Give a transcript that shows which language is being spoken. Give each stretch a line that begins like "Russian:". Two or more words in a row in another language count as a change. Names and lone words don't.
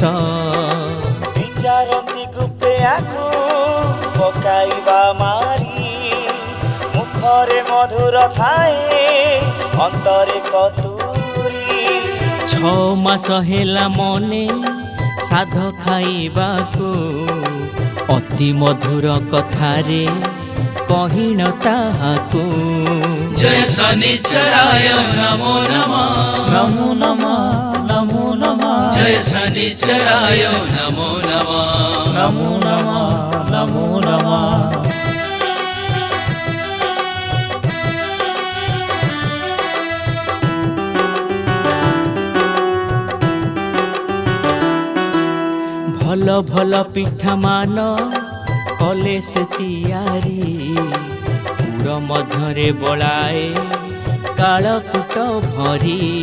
Odia: ବିଚାରନ୍ତି ଗୁପ୍ତେ ଆକୁ ପକାଇବା ମାରି ମୁଖରେ ମଧୁର ଥାଏ ଅନ୍ତରେ କତୁରୀ। 6 ମାସ ହେଲା ମନେ ସାଧ ଖାଇବାକୁ ଅତି ମଧୁର କଥାରେ କହିଣ ତାହାକୁ।
Sanskrit: जय शनिश्चराय नमो नमः ନମୋ ନମଃ ନମୋ ନମଃ जय शनिश्चराय नमो नमः ନମୋ ନମଃ ନମୋ ନମଃ।
Odia: ଭଲ ଭଲ ପିଠା ମାନ କଲେ ସେ ତିଆରି ପୁର ମଧ୍ୟରେ ବଳାଏ କାଳକୁଟ ଭରି।